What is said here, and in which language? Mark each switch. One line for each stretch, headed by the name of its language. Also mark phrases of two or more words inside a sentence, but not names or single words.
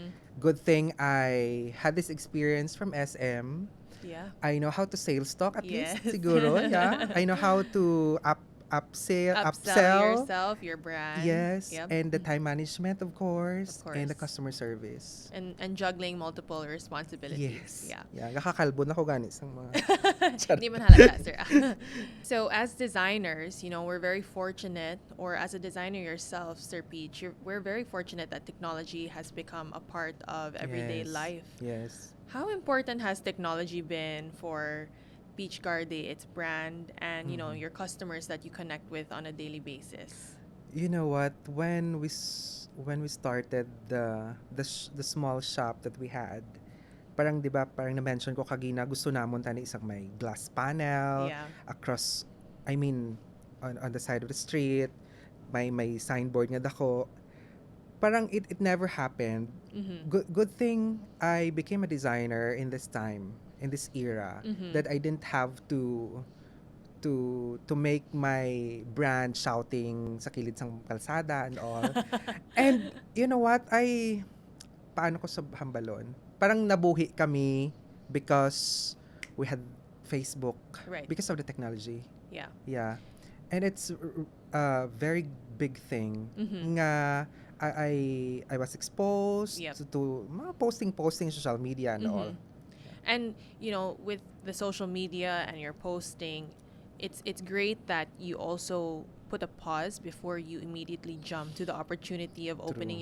English: Good thing I had this experience from SM. Yeah. I know how to sales talk at Yes. least siguro, yeah. I know how to Upsell upsell. yourself, your brand. Yes, Yep. and the time management of course, Of and the course. customer service. And juggling multiple responsibilities. Yes. Yeah. Yeah,
Hiligaynon: nakakalbo na ko gani sa mga
Filipino: Hindi man halata, sir.
English: So as designers, you know, we're very fortunate, or as a designer yourself, Sir Peach, we're very fortunate that technology has become a part of everyday Yes. life. Yes. How important has technology been for PEACH.GARDE, its brand, and you know, Mhm. your customers that you connect with on a daily basis? You know what? When we started the small shop that we had,
Hiligaynon: parang 'di ba, parang na-mention ko kagina gusto namon tani isang may
English: glass panel Yeah. across I mean on the side of the street,
Hiligaynon: may signboard nga dako.
English: Parang it never happened. Mm-hmm. Good thing I became a designer in this time, in this era, Mhm. that I didn't have to make my brand shouting
Hiligaynon: sa kilid sang kalsada
English: and all. And you know what?
Hiligaynon: Paano ko sa hambalon? Parang nabuhi kami
English: because we had Facebook Right. because of the technology. Yeah. Yeah. And it's a very big thing Mhm. nga I was exposed Yep. to mga posting social media and all. Mhm. And you know, with the social media and your posting, it's great that you also put a pause before you immediately jump to the opportunity of opening